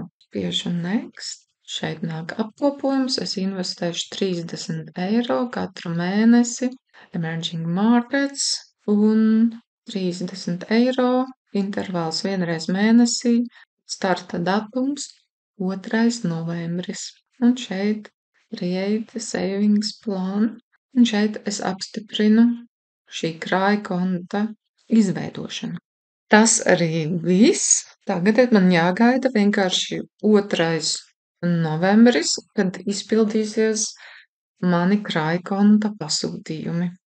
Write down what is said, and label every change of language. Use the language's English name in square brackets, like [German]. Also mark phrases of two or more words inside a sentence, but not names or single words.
[Latvian] Spiežu next. Šeit nāk apkopojums. Es investēšu 30 eiro katru mēnesi. [English] Emerging markets [Latvian] un 30 eiro. Intervāls vienreiz mēnesī. Starta datums 2. novembris. Un šeit [English] create savings plan. [Latvian] Un šeit es apstiprinu šī krāja konta izveidošanu. Tas arī viss. Tagad man jāgaida vienkārši 2. novembris, kad izpildīsies mani krāja konta pasūtījumi.